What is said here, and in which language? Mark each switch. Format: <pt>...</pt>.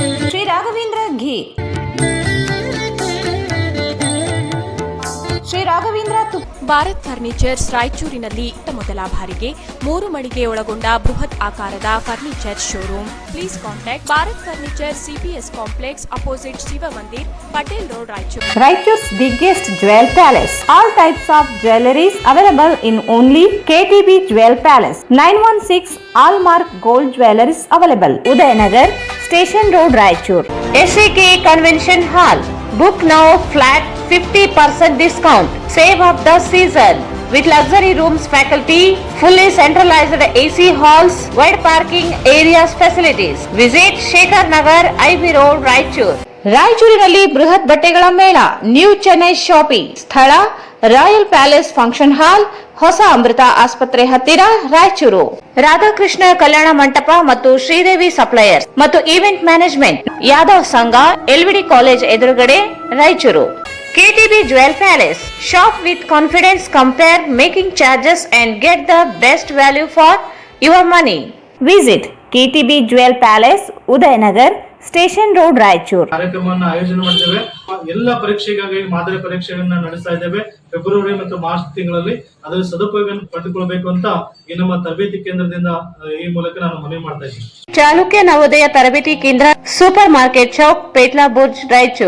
<kn>ಶ್ರೀ ರಾಘವೇಂದ್ರ ಘೀ, ಶ್ರೀ ರಾಘವೇಂದ್ರ ತುಪ್ಪ, ಭಾರತ್ ಫರ್ನಿಚರ್ಸ್ ರಾಯಚೂರಿನಲ್ಲಿ ಮೊದಲ ಬಾರಿಗೆ 3 ಮಳಿಗೆ ಒಳಗೊಂಡ ಬೃಹತ್ ಆಕಾರದ furniture showroom.</kn> <en>Please contact Bharat furniture CPS complex opposite Shiva Mandir, Patel road, Raichur. Raichur's biggest jewel palace. All types of jewelries available in only KTB Jewel Palace. 916 Allmark Gold Jewelries available. Udayanagar, Station Road, Raichur. SAK Convention Hall. Book now flat 50% discount. Save of the season. With luxury rooms, faculty, fully centralized AC halls, wide parking areas facilities. Visit Shekhar Nagar, IB Road, Raichur. ರಾಯಚೂರಿನಲ್ಲಿ ಬೃಹತ್ ಬಟ್ಟೆಗಳ ಮೇಳ, new Chennai shopping ಸ್ಥಳ, royal palace function hall, ಹೊಸ ಅಮೃತ ಆಸ್ಪತ್ರೆ ಹತ್ತಿರ, ರಾಯಚೂರು. ರಾಧಾಕೃಷ್ಣ ಕಲ್ಯಾಣ ಮಂಟಪ ಮತ್ತು ಶ್ರೀದೇವಿ ಸಪ್ಲೈಯರ್ಸ್ ಮತ್ತು ಈವೆಂಟ್ ಮ್ಯಾನೇಜ್ಮೆಂಟ್, ಯಾದವ್ ಸಂಘ, LVD ಕಾಲೇಜ್ ಎದುರುಗಡೆ, Raichur. KTB Jewel Palace. Shop with confidence, compare making charges and get the best value for your money. Visit KTB Jewel Palace, Udayanagar, station road, Raichur.</en> <kn>ಕಾರ್ಯಕ್ರಮವನ್ನು ಆಯೋಜನೆ ಮಾಡಿದ್ದೇವೆ. ಎಲ್ಲ ಪರೀಕ್ಷೆಗಾಗಿ ಮಾದರಿ ಪರೀಕ್ಷೆಗಳನ್ನ ನಡೆಸ್ತಾ ಇದ್ದೇವೆ. ಫೆಬ್ರವರಿ ಮತ್ತು ಮಾರ್ಚ್ ತಿಂಗಳಲ್ಲಿ ಅದರ ಸದುಪಯೋಗ ಪಡೆದುಕೊಳ್ಳಬೇಕು ಅಂತ ಈ ನಮ್ಮ ತರಬೇತಿ ಕೇಂದ್ರದಿಂದ ಈ ಮೂಲಕ ನಾನು ಮನವಿ ಮಾಡ್ತಾ ಇದ್ದೀನಿ. ಚಾಲುಕ್ಯ ನವೋದಯ ತರಬೇತಿ ಕೇಂದ್ರ, super market Chowk, ಪೇಟ್ಲಾ Burj, Raichur.</kn>